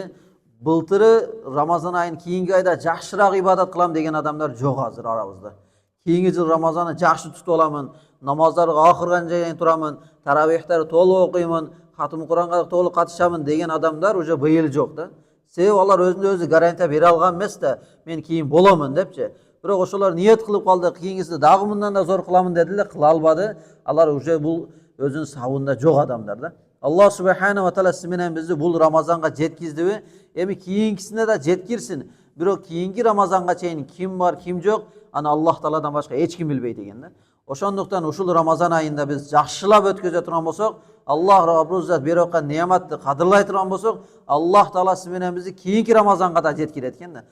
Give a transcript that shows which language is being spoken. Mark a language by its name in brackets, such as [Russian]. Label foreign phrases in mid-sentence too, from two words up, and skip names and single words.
[Uzbek] Bultiri Ramazon oyining keyingi oyda yaxshiroq ibodat qilam degan odamlar yo'q hozir orabizda. Keyingi yil Ramazonni yaxshi tutib olaman, namozlarga oxirgacha turaman, taravihlar to'liq o'qiyman, xatm Qur'onga to'liq qatishaman degan odamlar o'sha bu yil yo'qda. [Kyrgyz] Себep алар өзүнө өзү гарантия бере алган эмес да, мен кийин боламын депчи. Бирок ошолор ниет кылып калды, кийинкисinde дагы мындан да зор кыламын деди эле, кыла албады. Алар уже бул өзүнүн сабында жок адамдар да. Аллах [Arabic] سبحانه وتعالى [Kyrgyz] сиз менен бизди бул Рамазанга жеткиздиби? Эми кийинкисине да жеткирсин. Бирок кийинки Рамазанга чейин ким бар, ким жок, аны Аллах Тааладан башка эч ким билбейт экен да. Ошондуктан ушул Рамазан айында биз жакшылап өткөзө турган болсок, Аллах Раббул Зат берип аткан неаматты кадырлай турган болсок, Аллах Таала сиз менен бизди кийинки Рамазанга да жеткирет экен да.